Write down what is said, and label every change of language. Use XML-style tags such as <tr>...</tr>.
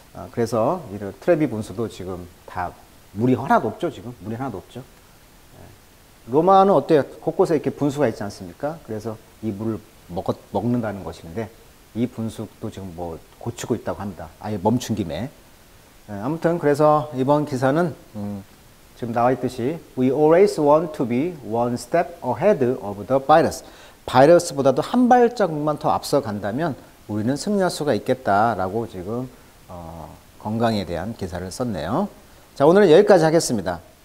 <ko>그래서 이런 트레비 분수도 지금 다 물이 하나도 없죠. 지금 물이 하나도 없죠. 로마는 어때요? 곳곳에 이렇게 분수가 있지 않습니까? 그래서 이 물을 먹는다는 것인데 이 분수도 지금 뭐 고치고 있다고 합니다. 아예 멈춘 김에.</ko> <en>아무튼 그래서 이번 기사는 지금 나와 있듯이 We always want to be one step ahead of the virus.</en> <ko>바이러스보다도 한 발짝만 더 앞서 간다면 우리는 승리할 수가 있겠다라고 지금 건강에 대한 기사를 썼네요. 자, 오늘은 여기까지 하겠습니다.</ko>